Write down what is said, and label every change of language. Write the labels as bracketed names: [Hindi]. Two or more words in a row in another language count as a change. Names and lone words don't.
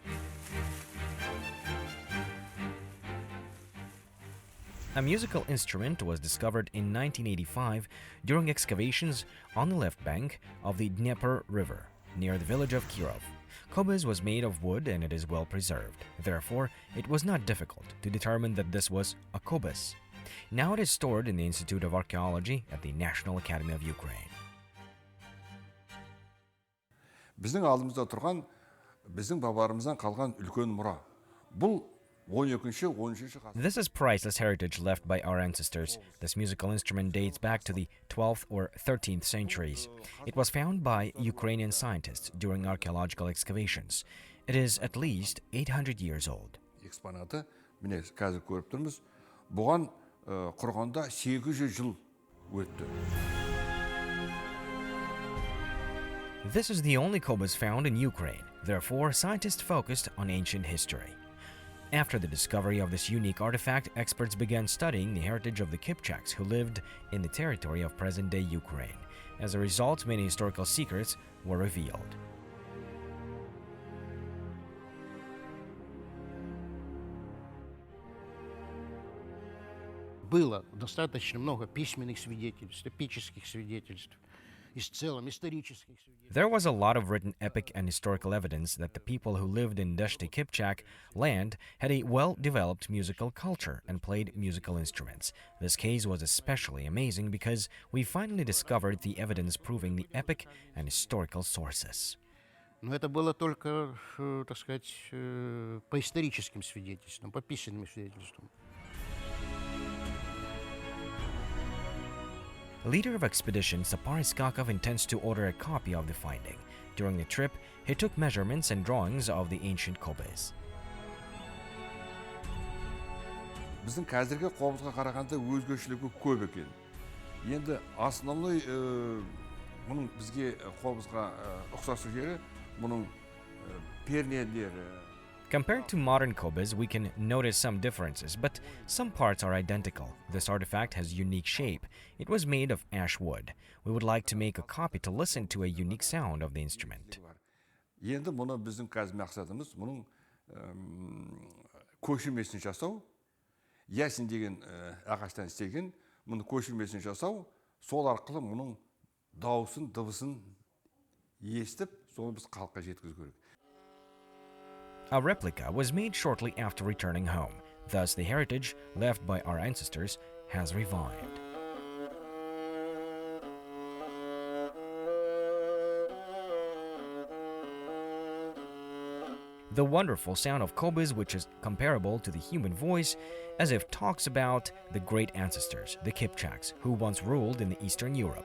[English] A musical instrument was discovered in 1985 during excavations on the left bank of the Dnieper River, near the village of Kirov. Kobyz was made of wood and it is well preserved. Therefore, it was not difficult to determine that this was a kobyz. Now it is stored in the Institute of Archaeology at the National Academy of Ukraine. [Kazakh] Біздің алдымызда тұрған, біздің бабаларымыздан қалған үлкен мұра. Бұл 12-ші, 13-ші ғасыр. [English] This is priceless heritage left by our ancestors. This musical instrument dates back to the 12th or 13th centuries. It was found by Ukrainian scientists during archaeological excavations. It is at least 800 years old. [Kazakh] Экспонаты, міне қазір көріп тұрмыз, бұған құрғанда 800 жыл өтті. [English] This is the only kobyz found in Ukraine. Therefore, scientists focused on ancient history. After the discovery of this unique artifact, experts began studying the heritage of the Kipchaks who lived in the territory of present-day Ukraine. As a result, many historical secrets were revealed. [Russian] Было достаточно много письменных свидетельств, эпических свидетельств. [English] There was a lot of written epic and historical evidence that the people who lived in Dashti Kipchak land had a well-developed musical culture and played musical instruments. This case was especially amazing because we finally discovered the evidence proving the epic and historical sources. [Russian] Но это было только, так сказать, по историческим свидетельствам, по письменным свидетельствам. [English] Leader of expedition Sapari Skakov intends to order a copy of the finding. During the trip, he took measurements and drawings of the ancient kobyz. [Kazakh] Біздің қазіргі қобызға қарағанда өзгешелігі көп екен. Енді основной мұның бізге қобызға ұқсас жері мұның пернелері. [English] Compared to modern kobyz, we can notice some differences, but some parts are identical. This artifact has unique shape. It was made of ash wood. We would like to make a copy to listen to a unique sound of the instrument. [Kazakh] Енді мұны біздің қазір мақсатымыз мұның көшірмесін жасау. Ясин деген ағаштан істелген, мұны көшірмесін жасау, сол арқылы мұның дауысын, дыбысын естіп, соны біз халыққа жеткізу керек. [English] A replica was made shortly after returning home. Thus, the heritage left by our ancestors has revived. The wonderful sound of kobyz, which is comparable to the human voice, as if talks about the great ancestors, the Kipchaks, who once ruled in the Eastern Europe.